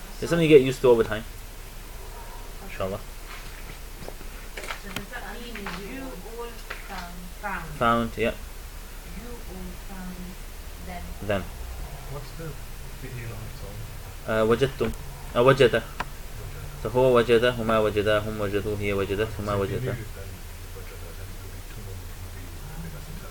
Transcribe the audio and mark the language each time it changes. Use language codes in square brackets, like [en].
[en] It's something you get used to over time. Inshallah. So does that mean you all found? Found. Yep. You all found Then Them. What's the fi'il on its own? [ar] وجدتم. وجد. So هو وجد هما وجدا هم وجدوا هي وجدت هما [en] So if you [ar] وجدا. [en] leave it, then wajada, then it would be tumum, it would be, I mean, that's